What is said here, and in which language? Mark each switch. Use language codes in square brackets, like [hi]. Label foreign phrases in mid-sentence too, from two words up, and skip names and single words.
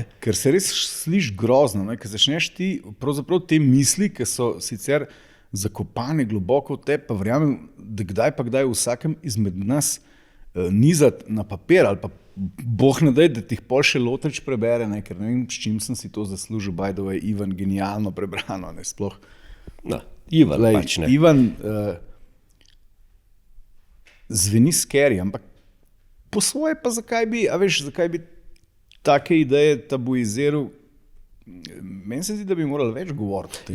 [sl] Ker se res sliši grozno, ne? Ker začneš ti pravzaprav te misli, ki so sicer zakopane globoko v tebi, pa verjamem, da kdaj pa kdaj v vsakem izmed nas nizati na papir ali pa boh ne daj, da ti jih pol še Lotrič prebere, ne? Ker ne vem, s čim sem si to zaslužil, [en] by the way, [sl] Ivan, genialno prebrano, ne sploh. No, Ivan pač ne. Ivan zveni scary, ampak po svoje pa zakaj bi take ideje tabuiziral. Meni se zdi, da bi morali več govoriti.